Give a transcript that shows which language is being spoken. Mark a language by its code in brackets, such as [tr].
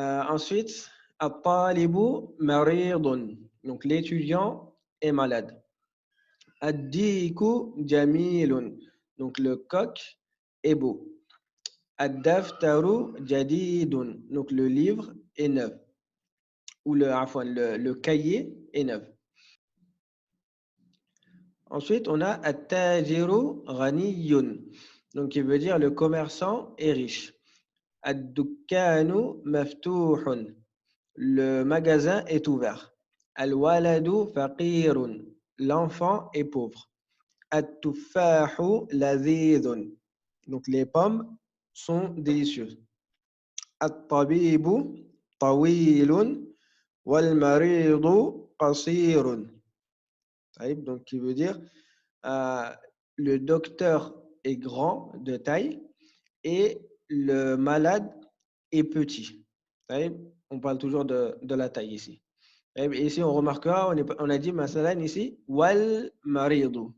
[ar] Ensuite, الطالب مريض. [fr] Donc, l'étudiant est malade. [ar] الديك جميل. [fr] Donc, le coq est beau. [ar] الدفتر جديد. [fr] Donc, le livre est neuf. Ou le cahier est neuf. Ensuite, on a [ar] التاجر غني. [fr] Donc, qui veut dire le commerçant est riche. [ar] الدكان مفتوح. [fr] Le magasin est ouvert. [ar] الولد فقير. [fr] L'enfant est pauvre. [ar] التفاح لذيذ. [fr] Donc, les pommes sont délicieuses. [ar] الطبيب طويل والمريض قصير. [fr] Donc, qui veut dire le docteur est grand de taille et le malade est petit. On parle toujours de la taille ici. Et ici, on remarquera, on a dit masalan ici, wal maridu.